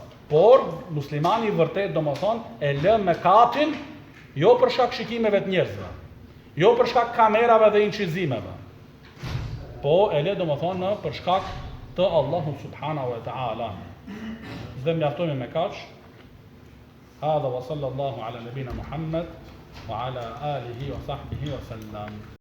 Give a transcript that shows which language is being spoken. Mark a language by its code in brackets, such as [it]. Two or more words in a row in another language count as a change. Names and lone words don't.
[sq] Por muslimani vërtet domethënë e lë mëkatin jo për shkak shikimeve të njerëzve, jo për shkak kamerave dhe incizimeve, po e lë domethënë për shkak të Allahut [ar] سبحانه وتعالى. [sq] Dhe mjaftojmë me kaq. [ar] هذا وصلى الله على نبينا محمد وعلى آله وصحبه وسلم.